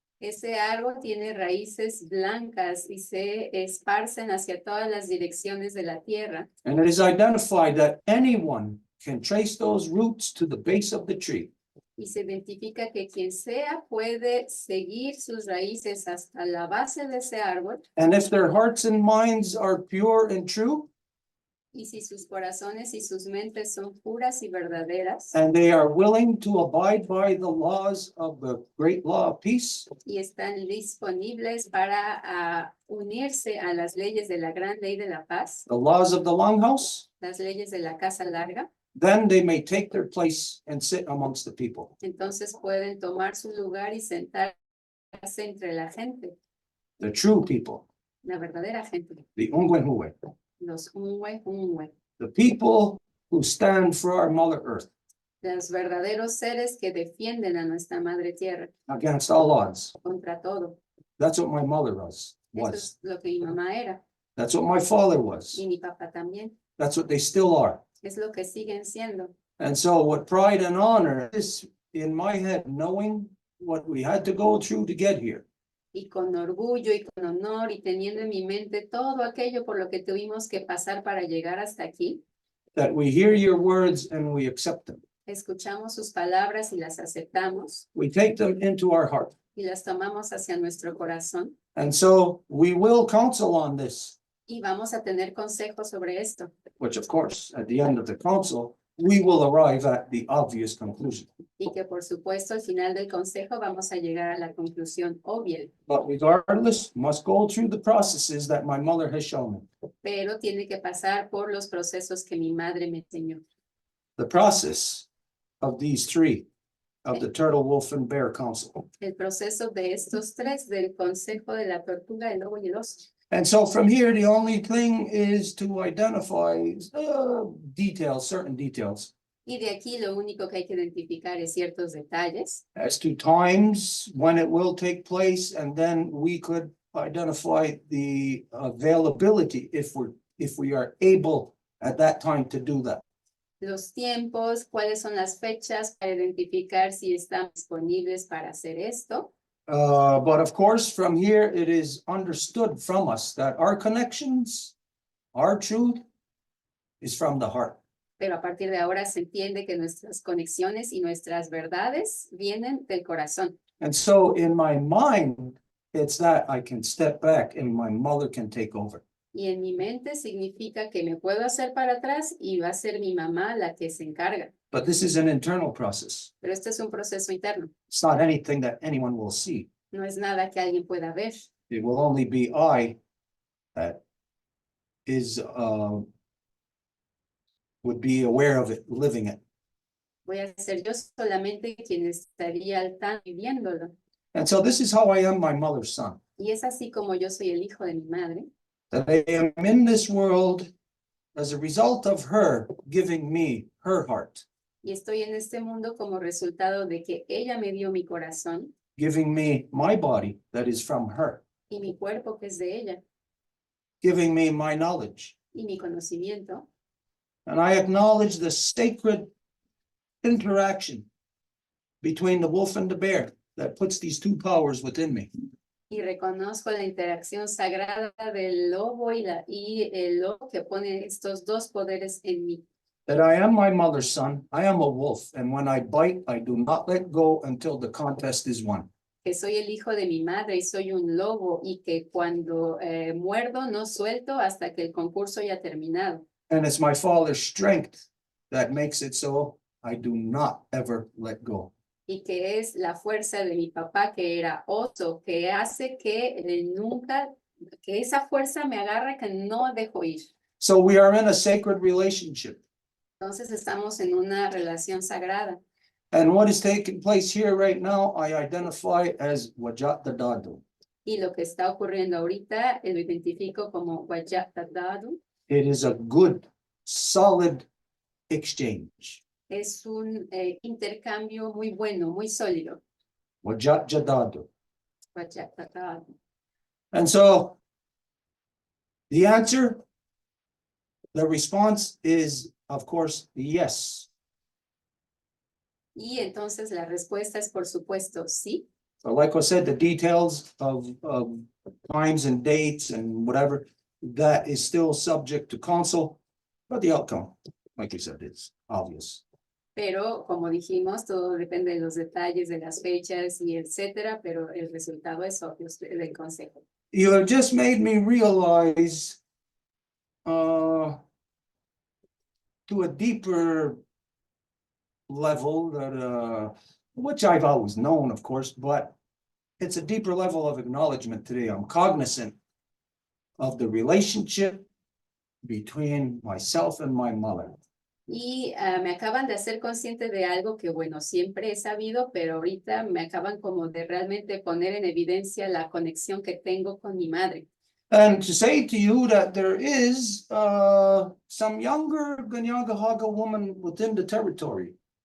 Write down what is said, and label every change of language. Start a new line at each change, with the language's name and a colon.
Spanish: Ese árbol tiene raíces blancas y se esparcen hacia todas las direcciones de la tierra.
English: And it is identified that anyone can trace those roots to the base of the tree.
Spanish: Y se identifica que quien sea puede seguir sus raíces hasta la base de ese árbol.
English: And if their hearts and minds are pure and true,
Spanish: Y si sus corazones y sus mentes son puras y verdaderas
English: and they are willing to abide by the laws of the great law of peace,
Spanish: y están disponibles para unirse a las leyes de la gran ley de la paz,
English: the laws of the Longhouse,
Spanish: las leyes de la casa larga,
English: then they may take their place and sit amongst the people.
Spanish: entonces pueden tomar su lugar y sentarse entre la gente.
English: The true people,
Spanish: La verdadera gente,
English: the Ungwenhue,
Spanish: los unwe,
English: the people who stand for our Mother Earth
Spanish: los verdaderos seres que defienden a nuestra madre tierra
English: against all odds.
Spanish: contra todo.
English: That's what my mother was.
Spanish: Eso es lo que mi mamá era
English: That's what my father was.
Spanish: y mi papá también.
English: That's what they still are.
Spanish: Es lo que siguen siendo.
English: And so what pride and honor is in my head, knowing what we had to go through to get here.
Spanish: Y con orgullo y con honor y teniendo en mi mente todo aquello por lo que tuvimos que pasar para llegar hasta aquí,
English: That we hear your words and we accept them.
Spanish: escuchamos sus palabras y las aceptamos
English: We take them into our heart.
Spanish: y las tomamos hacia nuestro corazón
English: And so we will counsel on this,
Spanish: y vamos a tener consejos sobre esto.
English: which of course, at the end of the counsel, we will arrive at the obvious conclusion.
Spanish: Y que por supuesto al final del consejo vamos a llegar a la conclusión obvia,
English: But regardless, must go through the processes that my mother has shown me.
Spanish: pero tiene que pasar por los procesos que mi madre me enseñó.
English: The process of these three, of the turtle, wolf, and bear council.
Spanish: El proceso de estos tres, del consejo de la tortuga, el lobo y el oso.
English: And so from here, the only thing is to identify details, certain details,
Spanish: Y de aquí lo único que hay que identificar es ciertos detalles,
English: as to times when it will take place, and then we could identify the availability if we are able at that time to do that.
Spanish: los tiempos, cuáles son las fechas para identificar si están disponibles para hacer esto.
English: But of course, from here, it is understood from us that our connections, our truth is from the heart.
Spanish: Pero a partir de ahora se entiende que nuestras conexiones y nuestras verdades vienen del corazón.
English: And so in my mind, it's that I can step back and my mother can take over.
Spanish: Y en mi mente significa que me puedo hacer para atrás y va a ser mi mamá la que se encarga.
English: But this is an internal process.
Spanish: Pero este es un proceso interno.
English: It's not anything that anyone will see.
Spanish: No es nada que alguien pueda ver.
English: It will only be I that is, would be aware of it, living it.
Spanish: Voy a ser yo solamente quien estaría al tanto viviéndolo.
English: And so this is how I am my mother's son.
Spanish: Y es así como yo soy el hijo de mi madre.
English: That I am in this world as a result of her giving me her heart,
Spanish: Y estoy en este mundo como resultado de que ella me dio mi corazón
English: giving me my body that is from her,
Spanish: y mi cuerpo que es de ella
English: giving me my knowledge.
Spanish: y mi conocimiento.
English: And I acknowledge the sacred interaction between the wolf and the bear that puts these two powers within me.
Spanish: Y reconozco la interacción sagrada del lobo y el lobo que pone estos dos poderes en mí.
English: That I am my mother's son, I am a wolf, and when I bite, I do not let go until the contest is won.
Spanish: Que soy el hijo de mi madre y soy un lobo y que cuando muerdo no suelto hasta que el concurso haya terminado.
English: And it's my father's strength that makes it so I do not ever let go.
Spanish: Y que es la fuerza de mi papá que era oso, que hace que que esa fuerza me agarra que no dejo ir.
English: So we are in a sacred relationship.
Spanish: Entonces estamos en una relación sagrada.
English: And what is taking place here right now, I identify as Wajat Dadadu.
Spanish: Y lo que está ocurriendo ahorita lo identifico como Wajatadadu.
English: It is a good, solid exchange.
Spanish: Es un intercambio muy bueno, muy sólido.
English: Wajat Jadadu.
Spanish: Wajatadadu.
English: And so the answer, the response is, of course, yes.
Spanish: Y entonces la respuesta es por supuesto sí.
English: So like I said, the details of times and dates and whatever, that is still subject to counsel, but the outcome, like you said, is obvious.
Spanish: Pero como dijimos, todo depende de los detalles, de las fechas y etcétera, pero el resultado es obvio del consejo.
English: You have just made me realize to a deeper level that which I've always known, of course, but it's a deeper level of acknowledgement today. I'm cognizant of the relationship between myself and my mother.
Spanish: Y me acaban de hacer consciente de algo que, bueno, siempre he sabido, pero ahorita me acaban como de realmente poner en evidencia la conexión que tengo con mi madre.
English: And to say to you that there is some younger Ganyangahaga woman within the territory